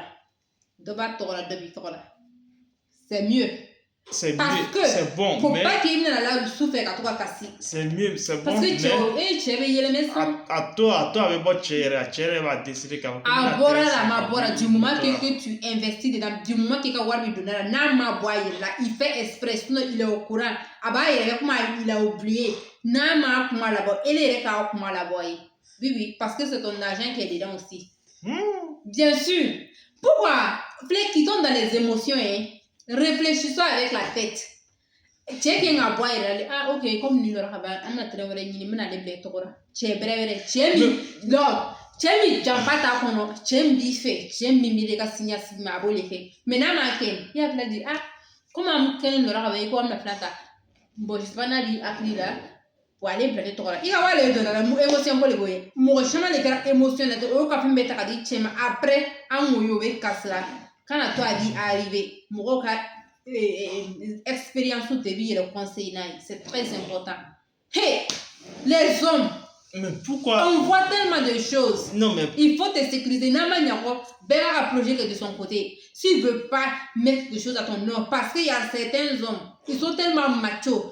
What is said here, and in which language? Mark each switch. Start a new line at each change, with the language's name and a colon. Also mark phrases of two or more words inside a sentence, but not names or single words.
Bambara: Dɔ b'a tɔgɔ la, dɔ b'i tɔgɔ la.
French: C'est mieux. C'est mieux, c'est bon. Faut pas qu'il
Bambara: bɛna la dusu fɛ ka to ka kasi.
French: C'est mieux, c'est bon. Parce que
Bambara: cɛ bɛ yɛlɛmɛ san. A to a bɛ bɔ cɛ yɛrɛ, a cɛ yɛrɛ b'a décider k'a fɔ. A bɔra la, a ma bɔra.
French: Du moment que tu investis dedans, du moment que
Bambara: ka wari bɛ donna la, n'a ma bɔ a yɛrɛ la,
French: il fait exprès, sinon il est au courant.
Bambara: A b'a yɛrɛ kuma
French: il a oublié.
Bambara: N'a ma kuma labɔ, ele yɛrɛ k'a kuma labɔ ye.
French: Oui, parce que c'est ton argent qui est dedans aussi. Bien sûr. Pourquoi? Qui tombe dans les émotions, hein? Réfléchissons avec la tête.
Bambara: Cɛ kɛ ka bɔ a yɛrɛ la, ok, comme ni lɔra ka ban, an bɛna terrain wɛrɛ ɲini, n bɛna ale bila i tɔgɔ la. Cɛ bɛrɛ cɛ min janfa t'a kɔnɔ, cɛ min b'i fɛ, cɛ min b'i ka signer ma a b'o de kɛ. Mais n'a ma kɛ, i hakili di, comme an kɛlen lɔra ka ban, i ko an bɛna filan ta. Bon,
French: je sais pas
Bambara: n'a b'i hakili la, wa ale bila i tɔgɔ la. I ka wari de donna la, émotion ko de b'o ye. Mɔgɔ caman de kɛra émotion na, o y'o ka fɛn bɛɛ ta ka di cɛ ma. Après, an m'o ye o bɛ kasi la. Kana to a di
French: arriver,
Bambara: mɔgɔw ka
French: expérience de vie et le conseil, c'est très important. Hey, les hommes, mais pourquoi on voit tellement de choses. Non, mais il faut te sécuriser. Ben a projet que de son côté. S'il veut pas mettre des choses à ton nom, parce qu'il y a certains hommes, ils sont tellement machos.